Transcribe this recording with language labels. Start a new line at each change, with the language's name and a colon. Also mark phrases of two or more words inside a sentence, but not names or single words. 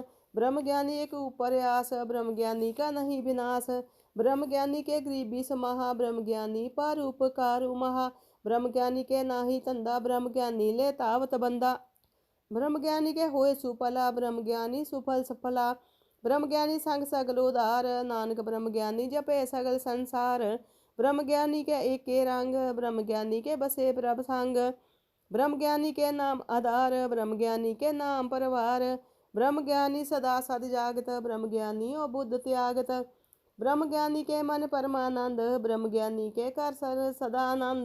Punjabi: ਬ੍ਰਹਮ ਗਿਆਨੀ ਏਕ ਊਪਰ ਆਸ, ਬ੍ਰਹਮ ਗਿਆਨੀ ਕਾ ਨਹੀ ਬਿਨਾਸ। ਬ੍ਰਹਮ ਗਿਆਨੀ ਕੇ ਗਰੀਬੀ ਸਮਾਹਾ, ਬ੍ਰਹਮ ਗਿਆਨੀ ਪਰ ਉਪਕਾਰ ਮਹਾ। ਬ੍ਰਹਮ ਗਿਆਨੀ ਕੇ ਨਾਹੀ ਤੰਦਾ, ਬ੍ਰਹਮ ਗਿਆਨੀ ਲੇ ਤਾਵਤ ਬੰਦਾ। ਬ੍ਰਹਮ ਗਿਆਨੀ ਕੇ ਹੋਏ ਸੁਫਲਾ, ਬ੍ਰਹਮ ਗਿਆਨੀ ਸੁਫਲ ਸਫਲਾ। ਬ੍ਰਹਮ ਗਿਆਨੀ ਸੰਗ ਸਗਲ ਉਦਾਰ, ਨਾਨਕ ਬ੍ਰਹਮ ਗਿਆਨੀ ਜਪੈ ਸਗਲ ਸੰਸਾਰ। ਬ੍ਰਹਮ ਗਿਆਨੀ ਕੇ ਏਕੈ ਰੰਗ, ਬ੍ਰਹਮ ਗਿਆਨੀ ਕੇ ਬਸੈ ਪ੍ਰਭ ਸੰਗ। ਬ੍ਰਹਮ ਗਿਆਨੀ ਕੇ ਨਾਮ ਆਧਾਰ, ਬ੍ਰਹਮ ਗਿਆਨੀ ਕੇ ਨਾਮ ਪਰਵਾਰ। ਬ੍ਰਹਮ ਗਿਆਨੀ ਸਦਾ ਸਦ ਜਾਗਤ, ਬ੍ਰਹਮ ਗਿਆਨੀ ਓ ਬੁਧ ਤਿਆਗਤ। ਬ੍ਰਹਮ ਗਿਆਨੀ ਕੇ ਮਨ ਪਰਮਾਨੰਦ, ਬ੍ਰਹਮ ਗਿਆਨੀ ਕੇ ਕਰ ਸਦਾਨੰਦ।